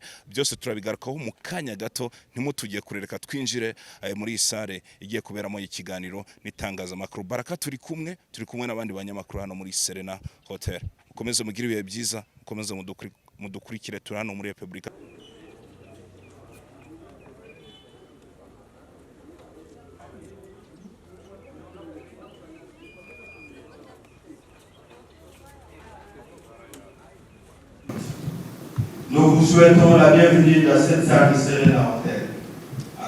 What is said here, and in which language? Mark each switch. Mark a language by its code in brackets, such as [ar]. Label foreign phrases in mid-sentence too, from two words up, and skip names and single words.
[rw] Byose turabigarukaho mu kanya gato, ntimutugiye kurereka twinjire muri isare igiye kuberamo ikiganiro n'itangazamakuru. Baraka turi kumwe n'abandi banyamakuru hano muri Serena Hotel. Mukomeze mugire ibihe byiza, mukomeze mudukurikire, turi hano muri Republika. [fr] Nous vous souhaitons la bienvenue dans cette salle de Serena Hotel à